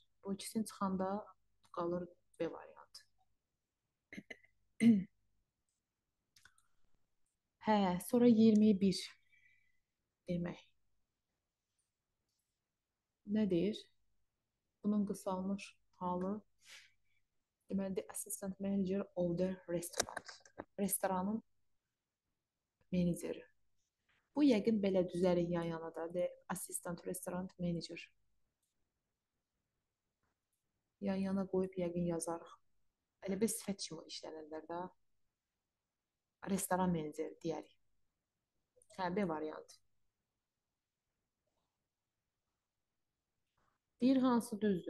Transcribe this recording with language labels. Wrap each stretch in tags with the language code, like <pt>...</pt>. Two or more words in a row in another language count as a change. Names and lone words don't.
<az>Bu ikisini çıxanda qalır B variantı. Hə, sonra 21 demək. Nədir? Bunun qısalmış halı deməli</az> <en>assistant manager of the restaurant.</en> <az>Restoranın meneceri. Bu yəqin belə düzərik yan yana da.</az> <en>The assistant restaurant manager.</en> <az>Yan yana qoyub yəqin yazarıq. Elə bir sifət kimi işlənirlər də. Restoran meneceri deyərik. Hə, B variant. Bir hansı düzdür?</az>